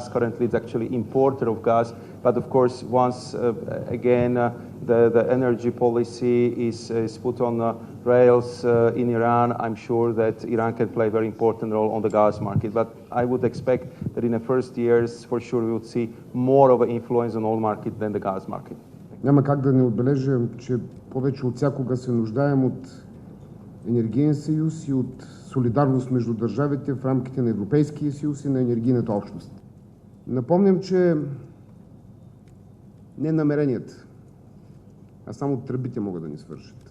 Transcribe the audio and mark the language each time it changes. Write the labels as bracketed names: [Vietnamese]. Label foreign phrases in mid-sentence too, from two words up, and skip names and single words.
[English] Currently, it's actually importer of gas. But of course, once again the energy policy is put on rails in Iran, I'm sure that Iran can play a very important role on the gas market. But I would expect that in the first years, for sure, we would see more of an influence on oil market than the gas market. [Bulgarian] Няма как да не отбележа, че повече от всякога се нуждаем от енергиен съюз и от солидарност между държавите в рамките на Европейския съюз и на енергийната общност. Напомням, че не намеренията, а само тръбите могат да ни свържат.